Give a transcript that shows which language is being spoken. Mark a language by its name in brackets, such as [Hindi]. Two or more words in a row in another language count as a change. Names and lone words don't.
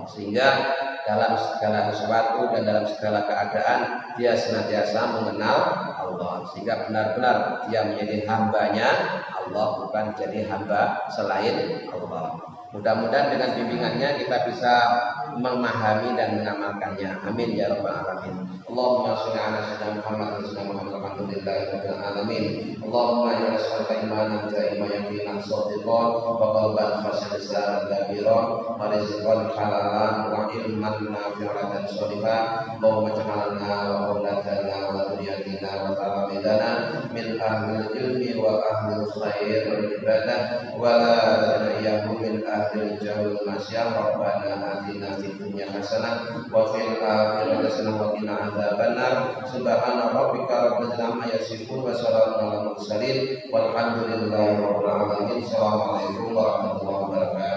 [Indonesian] Sehingga dalam segala sesuatu dan dalam segala keadaan dia senantiasa mengenal Allah, sehingga benar-benar dia menjadi hambanya Allah, bukan jadi hamba selain Allah. Mudah-mudahan dengan bimbingannya kita bisa memahami dan mengamalkannya. [Arabic] آمين يا رب العالمين. اللهم صل على سيدنا محمد وسلم الحمد لله رب العالمين. اللهم إنا نسألك إيمانا دائما يقينا صادقا وقلبا خاشعا كبيرا ورزقا حلالا وعلما نافعا dan صالحا. اللهم اجعلنا وأولادنا وذرياتنا وتلامذتنا من أهل العلم وأهل الخير والعبادة ولا تجعلنا من أهل الجهل مشر. ربنا آتنا في الدنيا حسنة وفي الآخرة حسنة وقنا عذاب النار. سبحان ربك رب العزة عما يصفون وسلام على المرسلين والحمد لله رب العالمين. السلام عليكم ورحمة الله وبركاته.